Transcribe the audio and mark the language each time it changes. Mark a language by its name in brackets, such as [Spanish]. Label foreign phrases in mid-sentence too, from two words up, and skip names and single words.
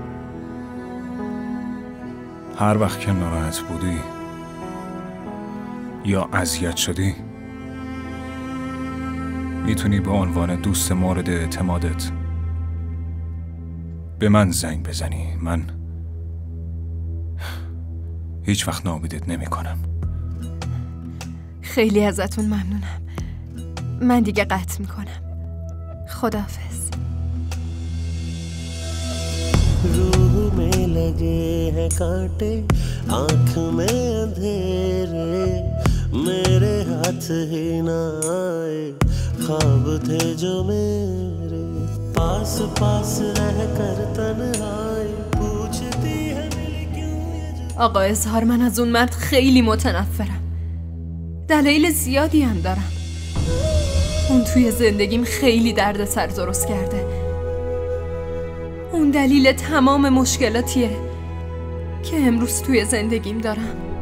[Persian] هر وقت که ناراحت بودی یا اذیت شدی، میتونی به عنوان دوست مورد اعتمادت به من زنگ بزنی. من هیچ وقت ناامیدت نمی کنم. خیلی ازتون ممنونم. من دیگه قطع میکنم. خداحافظ. [Hindi] रूह में लगे हैं कांटे, आँख में अंधेरे, मेरे हाथ ही ना आए, ख्वाब थे जो मेरे, पास पास रह कर तन्हाई पूछती है दिल क्यों ये जो. [Persian] آقا اظهار، من از اون مرد خیلی متنفرم. دلایل زیادی هم دارم. اون توی زندگیم خیلی دردسر درست کرده. اون دلیل تمام مشکلاتیه که امروز توی زندگیم دارم.